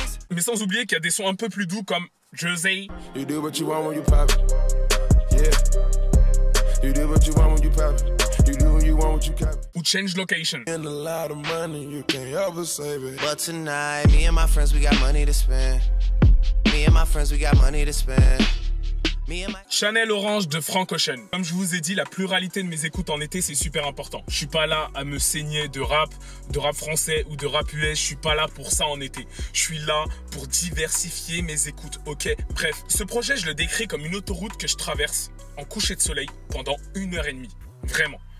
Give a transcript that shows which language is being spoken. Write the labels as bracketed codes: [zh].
[fr] Mais sans oublier qu'il y a des sons un peu plus doux comme Jersey. [en] You do what you want when you pop it. Yeah. You do what you want when you pop it. You do what you want when you cap it. Ou Change Location. And a lot of money, you can't ever save it. But tonight, me and my friends, we got money to spend. Me and my friends, we got money to spend. [fr] Chanel Orange de Frank Ocean. Comme je vous ai dit, la pluralité de mes écoutes en été, c'est super important. Je suis pas là à me saigner de rap français ou de rap US. Je suis pas là pour ça en été. Je suis là pour diversifier mes écoutes, ok? Bref, ce projet, je le décris comme une autoroute que je traverse en coucher de soleil pendant 1h30. Vraiment.